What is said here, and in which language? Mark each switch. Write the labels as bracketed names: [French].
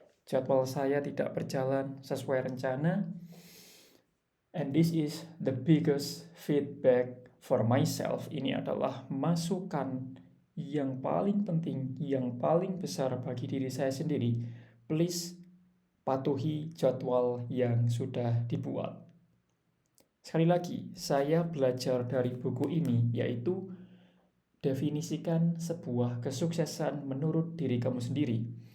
[Indonesian] Jadwal saya tidak berjalan sesuai rencana. [English] And this is the biggest feedback for myself. [Indonesian] Ini adalah masukan yang paling penting, yang paling besar bagi diri saya sendiri. Please patuhi jadwal yang sudah dibuat. Sekali lagi, saya belajar dari buku ini, yaitu definisikan sebuah kesuksesan menurut diri kamu sendiri.